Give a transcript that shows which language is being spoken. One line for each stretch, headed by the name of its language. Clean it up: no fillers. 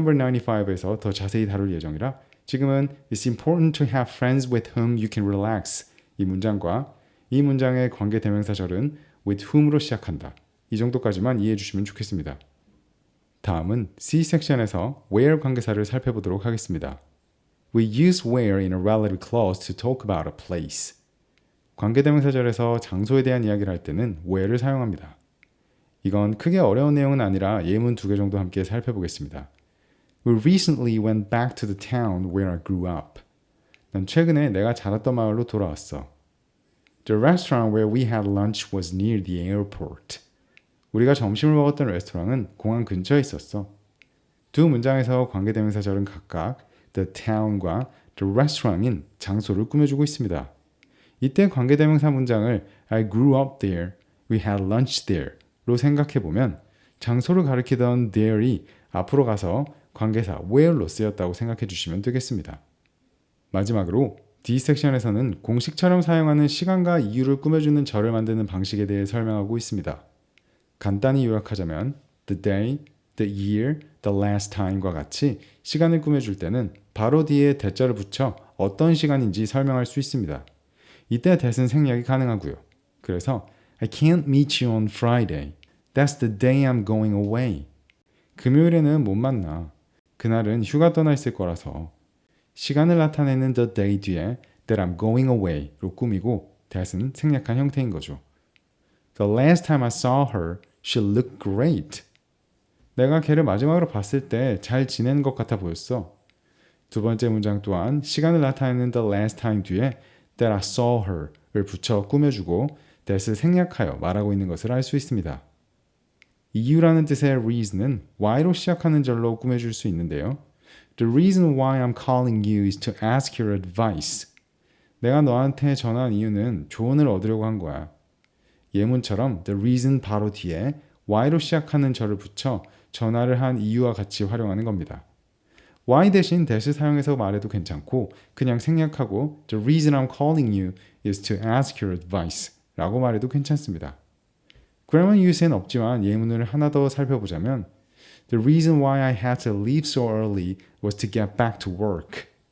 Korean: 95에서 더 자세히 다룰 예정이라 지금은
English: It's important to have friends with whom you can relax
Korean: 이 문장과 이 문장의 관계대명사절은 with whom으로 시작한다. 이 정도까지만 이해해 주시면 좋겠습니다. 다음은 C 섹션에서 where 관계사를 살펴보도록 하겠습니다.
English: We use where in a relative clause to talk about a place.
Korean: 관계대명사절에서 장소에 대한 이야기를 할 때는 where를 사용합니다. 이건 크게 어려운 내용은 아니라 예문 2개 정도 함께 살펴보겠습니다.
English: We recently went back to the town where I grew up.
Korean: 난 최근에 내가 자랐던 마을로 돌아왔어.
English: The restaurant where we had lunch was near the airport.
Korean: 우리가 점심을 먹었던 레스토랑은 공항 근처에 있었어. 두 문장에서 관계대명사절은 각각 the town과 the restaurant인 장소를 꾸며주고 있습니다. 이때 관계대명사 문장을
English: I grew up there, we had lunch there
Korean: 로 생각해보면 장소를 가리키던 there이 앞으로 가서 관계사 where로 쓰였다고 생각해 주시면 되겠습니다. 마지막으로 D 섹션에서는 공식처럼 사용하는 시간과 이유를 꾸며주는 절을 만드는 방식에 대해 설명하고 있습니다. 간단히 요약하자면 the day, the year, the last time과 같이 시간을 꾸며줄 때는 바로 뒤에 대자를 붙여 어떤 시간인지 설명할 수 있습니다. 이때 that은 생략이 가능하고요. 그래서
English: I can't meet you on Friday. That's the day I'm going away.
Korean: 금요일에는 못 만나. 그날은 휴가 떠나 있을 거라서. 시간을 나타내는 the day 뒤에
English: that I'm going away
Korean: 로 꾸미고 that은 생략한 형태인 거죠.
English: The last time I saw her, she looked great.
Korean: 내가 걔를 마지막으로 봤을 때 잘 지낸 것 같아 보였어. 두 번째 문장 또한 시간을 나타내는 the last time 뒤에
English: that I saw her
Korean: 를 붙여 꾸며주고 that을 생략하여 말하고 있는 것을 알 수 있습니다. 이유라는 뜻의 reason은 why로 시작하는 절로 꾸며줄 수 있는데요.
English: The reason why I'm calling you is to ask your advice. 내가 너한테 전화한 이유는 조언을 얻으려고 한 거야.
Korean: 예문처럼 the reason 바로 뒤에 why로 시작하는 절을 붙여 전화를 한 이유와 같이 활용하는 겁니다.
English: why 대신 that을 사용해서 말해도 괜찮고 그냥 생략하고 the reason I'm calling you is to ask your advice
Korean: 라고 말해도 괜찮습니다. grammar use엔 없지만 예문을 하나 더 살펴보자면
English: The reason why I had to leave so early was to get back to work.